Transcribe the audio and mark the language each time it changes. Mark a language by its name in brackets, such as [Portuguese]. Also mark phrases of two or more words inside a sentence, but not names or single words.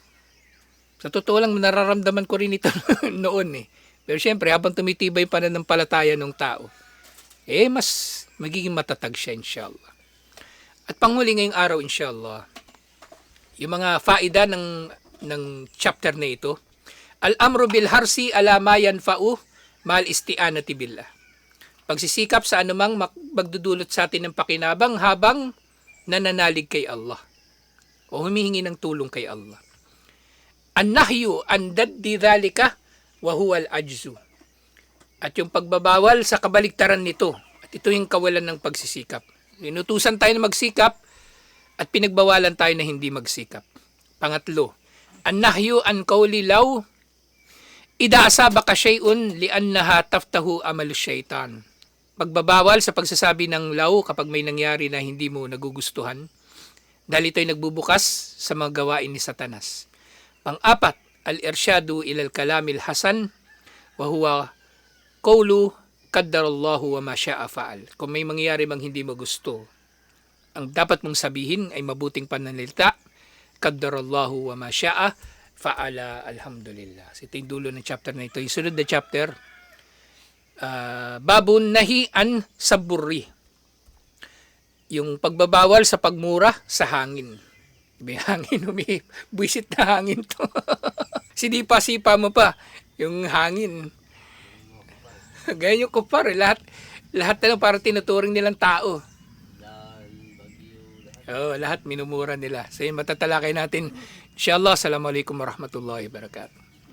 [Filipino] Sa totoo lang, nararamdaman ko rin ito noon eh. Pero syempre, habang tumitibay pa na ng palataya ng tao, mas magiging matatag siya, inshallah. At panghuli ngayong araw, inshallah, yung mga faida ng chapter na ito, [Arabic] الأمر بالحرص على ما ينفع مع الاستعانة بالله. [Filipino] Pagsisikap sa anumang magdudulot sa atin ng pakinabang habang nananalig kay Allah o humihingi ng tulong kay Allah. [Arabic] النهي عن ضد ذلك وهو العجز. [Filipino] At yung pagbabawal sa kabaligtaran nito, at ito yung kawalan ng pagsisikap. Inutusan tayo na magsikap at pinagbawalan tayo na hindi magsikap. Pangatlo, [Arabic] النهي عن قول لو إذا أصابك شيء لأنها تفتح عمل الشيطان. [Filipino] Pagbabawal sa pagsasabi ng law kapag may nangyari na hindi mo nagugustuhan dahil ito'y nagbubukas sa mga gawain ni Satanas. Pang-apat, [Arabic] الإرشاد إلى الكلام الحسن وهو قول قدر الله وما شاء فعل. [Filipino] Kung may mangyayari mang hindi mo gusto, ang dapat mong sabihin ay mabuting pananalita, [Arabic] قدر الله وما شاء فعل، الحمد لله. [Filipino] So, ito yung dulo ng chapter na ito. Yung sunod na chapter, [Arabic] باب نهيا صبوري. [Filipino] Yung pagbabawal sa pagmura sa hangin. May hangin, buwisit na hangin to. Sinipa-sipa mo pa yung hangin. Ganyan yung kupar. Lahat na parang tinuturing nilang tao. Lahat minumura nila. So yun, matatalakay natin. [Arabic] إن شاء الله، السلام عليكم ورحمة الله وبركاته.